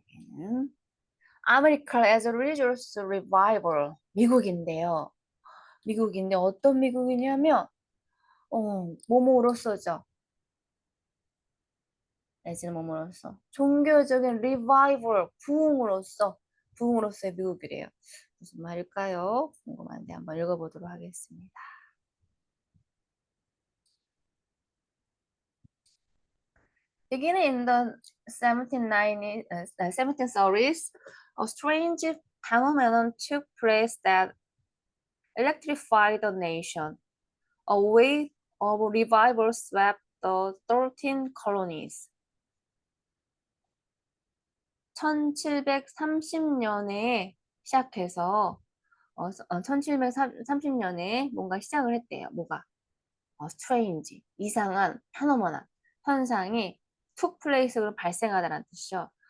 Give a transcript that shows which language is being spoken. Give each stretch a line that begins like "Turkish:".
Korean: 여기는
English: America as a religious revival,
Korean: 미국인데요. 미국인데 어떤 미국이냐면 뭐뭐로서죠. 내지는 뭐뭐로서 종교적인 리바이벌, 부흥으로서의 미국이래요. 무슨 말일까요? 궁금한데 한번 읽어보도록 하겠습니다.
English: Beginning in the 1730s, a strange phenomenon took place that electrified the nation. A wave of revival swept the 13 colonies.
Korean: 1730년에 시작해서 1730년에 뭔가 시작을 했대요. 뭐가? strange, 이상한, 페노머나, 현상이
English: took place
Korean: 로 발생하다라는 뜻이죠.